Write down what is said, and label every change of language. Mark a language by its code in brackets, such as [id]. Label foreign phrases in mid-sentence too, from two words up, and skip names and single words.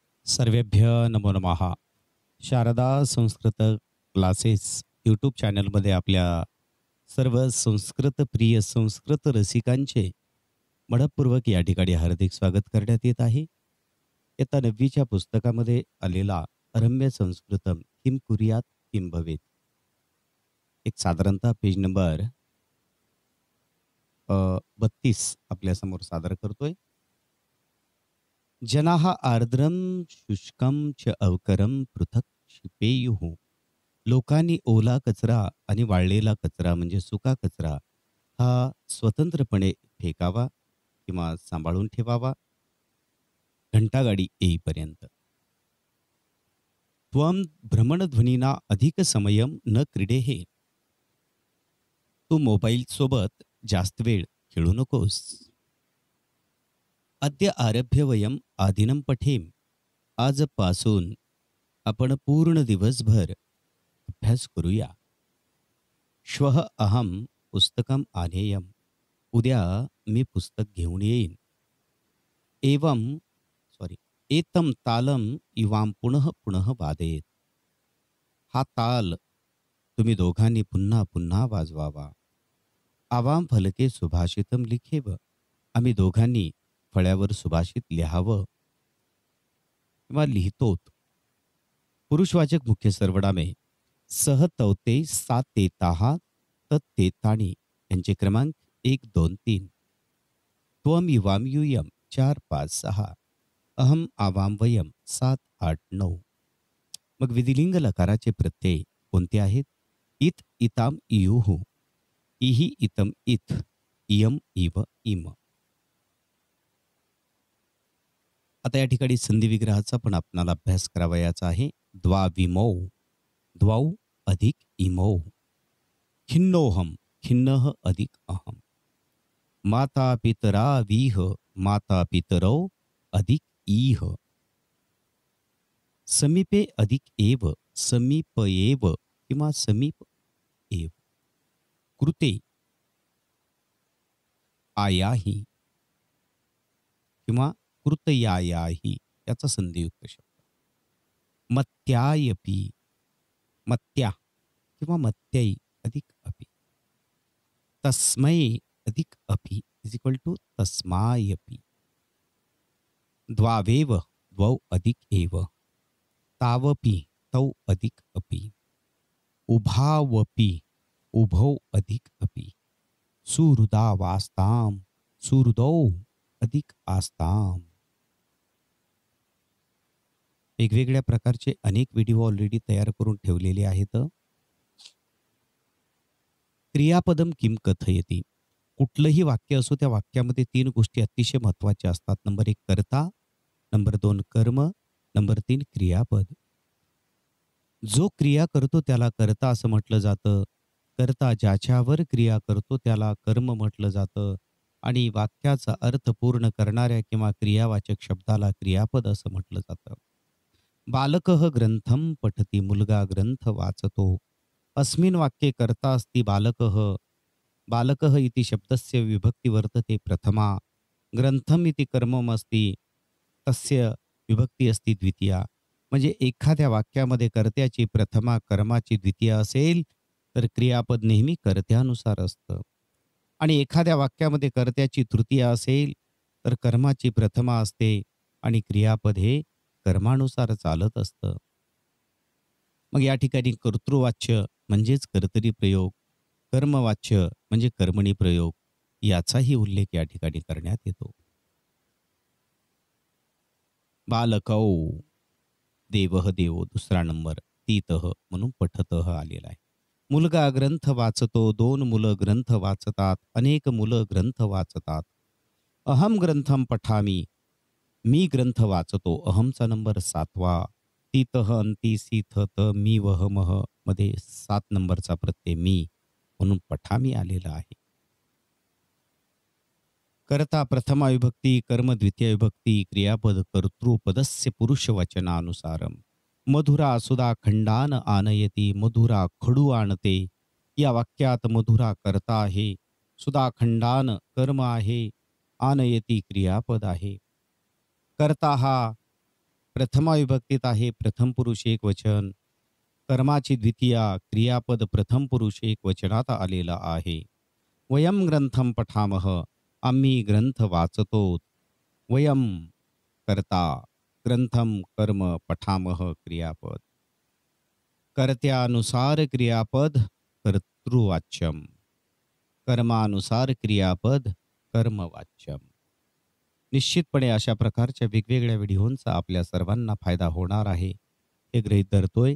[sa] सर्वेभ्य नमो नमः. [mr] शारदा संस्कृत क्लासेस यूट्यूब चॅनलमध्ये आपल्या सर्व संस्कृत प्रिय संस्कृत रसिकांचे मनःपूर्वक या ठिकाणी हार्दिक स्वागत करण्यात येत आहे. इयत्ता 9वीच्या पुस्तकामध्ये आलेला रम्य संस्कृतम किम कुर्यात किम भवेत, एक साधारणतः पेज नंबर 32 आपल्यासमोर सादर करतोय. [sa] जनाः आर्द्रम शुष्कम च अवकरम पृथक क्षिपेयुः. [mr] लोकांनी ओला कचरा आणि वाळलेला कचरा म्हणजे सुका कचरा हा स्वतंत्रपणे फेकावा किंवा सांभाळून ठेवावा घंटागाडी येईपर्यंत. [sa] त्वम भ्रमणध्वनीना अधिक समयम न क्रीडेहे. [mr] तू मोबाईल सोबत जास्त वेळ खेळू नकोस. [sa] अद्य आरभ्य वयम आदिनं पठेम. [mr] आजपासून आपण पूर्ण दिवसभर अभ्यास करूया. [sa] श्वः अहम पुस्तकम आनेयम. [mr] उद्या मी पुस्तक घेऊन येईन. [sa] एतम तालम इवाम पुनः पुनः वादयेत. [mr] हा ताल तुम्ही दोघांनी पुन्हा पुन्हा वाजवावा. [sa] आवाम फलके सुभाषितम लिखेव. [mr] आम्ही दोघांनी फळ्यावर सुभाषित लिहावं किंवा लिहितोत. पुरुषवाचक मुख्य सर्वनामे सह तवते सात तेताहा तत्तेताणी यांचे क्रमांक 1 2 3. [sa] त्वम इवाम युयम 4 5 6. अहम आवाम वयम 7 8 9. [mr] मग विधिलिंग लकाराचे प्रत्यय कोणते आहेत? [sa] इत इताम इयुः, इहि इतम इथ, इयम इव इम. [mr] आता या ठिकाणी संधी विग्रहाचा पण आपणाला अभ्यास करावयाचा आहे. [sa] द्वाविमौ, द्वौ अधिक इमौ. खिन्नोहम, खिन्नः अधिक अहम. माता पितरा वीह, माता पितरौ अधिक इह. समीपे अधिक एव, समीप एव किंवा समीप एव. कृते आयाही [mr] किंवा कृतयायाही याचा संधियुक्त शब्द. [sa] मत्यायपी, मत्या किंवा मत्याई अधिक अपि. तस्मै अधिक अपि [en] is equal to [sa] तस्मायपि. द्वावेव, द्वौ अधिक एव. तावपि, तौ अधिक अपि. उभावपि, उभौ अधिक अपि. सुहृदावास्ताम, सुहृदौ अधिक आस्ताम. [mr] वेगवेगळ्या प्रकारचे अनेक व्हिडिओ ऑलरेडी तयार करून ठेवलेले आहेत. [sa] क्रियापदम किम कथयति. [mr] कुठलंही वाक्य असो त्या वाक्यामध्ये 3 गोष्टी अतिशय महत्त्वाच्या असतात. नंबर 1 कर्ता, नंबर 2 कर्म, नंबर 3 क्रियापद. जो क्रिया करतो त्याला कर्ता असं म्हटलं जातं. कर्ता ज्याच्यावर क्रिया करतो त्याला कर्म म्हटलं जातं. आणि वाक्याचा अर्थ पूर्ण करणाऱ्या किंवा क्रियावाचक शब्दाला क्रियापद असं म्हटलं जातं. [sa] बालकः ग्रंथम पठती. [mr] मुलगा ग्रंथ वाचतो. [sa] अस्मिन् वाक्ये कर्ता अस्ति बालकः. बालकः इति शब्दस्य विभक्ति वर्तते प्रथमा. ग्रंथम इति कर्मम अस्ति, तस्य विभक्ती अस्ति द्वितीया. [mr] म्हणजे एखाद्या वाक्यामध्ये कर्त्याची प्रथमा, कर्माची द्वितीया असेल तर क्रियापद नेहमी कर्त्यानुसार असतं. आणि एखाद्या वाक्यामध्ये कर्त्याची तृतीया असेल तर कर्माची प्रथमा असते आणि क्रियापद हे कर्मानुसार चालत असतं. मग या ठिकाणी कर्तृवाच्य म्हणजेच कर्तरी प्रयोग, कर्मवाच्य म्हणजे कर्मणी प्रयोग याचाही उल्लेख या ठिकाणी करण्यात येतो. बालकौ, देवः देवो दुसरा नंबर, तीतः म्हणून पठतः आलेला आहे. मुलगा ग्रंथ वाचतो. 2 मुलं ग्रंथ वाचतात. अनेक मुलं ग्रंथ वाचतात. [sa] अहम ग्रंथम पठामी. [mr] मी ग्रंथ वाचतो. अहमचा नंबर 7वा. तीतः अंती सीथत मी वहमह मध्ये 7 नंबरचा प्रत्यय मी म्हणून पठामी आलेला आहे. [sa] कर्ता प्रथमा विभक्ती, कर्म द्वितीय विभक्ती, क्रियापद कर्तृपदस्य पुरुषवचनानुसारम. मधुरा सुधा खंडान आनयती. [mr] मधुरा खडू आणते. या वाक्यात मधुरा कर्ता आहे, [sa] सुधा खंडान [mr] कर्म आहे, आनयती क्रियापद आहे. कर्ता हा प्रथमा विभक्तीत आहे, प्रथम पुरुष एकवचन. कर्माची द्वितीया, क्रियापद प्रथम पुरुष एकवचनात आलेलं आहे. [sa] वयम ग्रंथम पठामह, [mr] आम्ही ग्रंथ वाचतो. [sa] वयम कर्ता, ग्रंथम कर्म, पठामह क्रियापद. [mr] कर्त्यानुसार क्रियापद कर्तृवाच्यम. कर्मानुसार क्रियापद कर्मवाच्यम. निश्चितपणे अशा प्रकारच्या वेगवेगळ्या व्हिडिओंचा आपल्या सर्वांना फायदा होणार आहे हे गृहीत धरतोय.